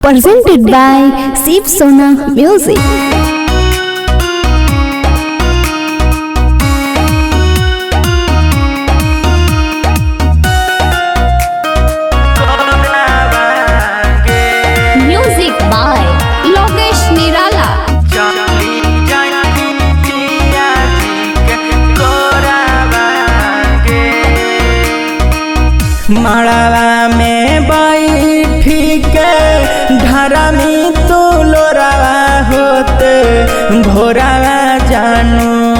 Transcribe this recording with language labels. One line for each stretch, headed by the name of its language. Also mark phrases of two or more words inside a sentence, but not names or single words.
English: Presented by Shiv Sona Music. Music by Logesh Nirala.
Bhojpuri: मड़वा में बैठी के धरमी तू लोरावा होते भोरावा जानू